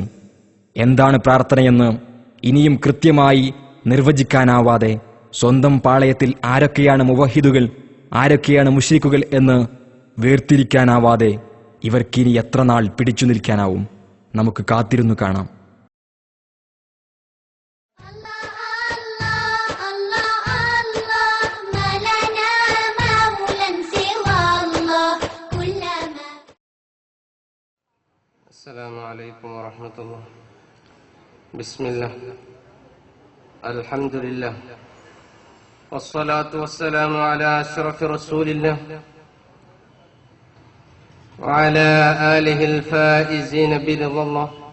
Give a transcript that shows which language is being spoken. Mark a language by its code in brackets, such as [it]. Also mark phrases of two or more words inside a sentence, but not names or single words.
[ml] എന്താണ് പ്രാർത്ഥനയെന്ന് ഇനിയും കൃത്യമായി നിർവചിക്കാനാവാതെ സ്വന്തം പാളയത്തിൽ ആരൊക്കെയാണ് മുവഹിദുകൾ, ആരൊക്കെയാണ് മുശ്രിക്കുകൾ എന്ന് വേർതിരിക്കാനാവാതെ ഇവർക്കിനി എത്ര നാൾ പിടിച്ചു നിൽക്കാനാവും? നമുക്ക് കാത്തിരുന്നു കാണാം. [ar] السلام عليكم ورحمة الله. بسم الله، الحمد لله، والصلاة والسلام على أشرف رسول الله وعلى آله الفائزين برضا الله.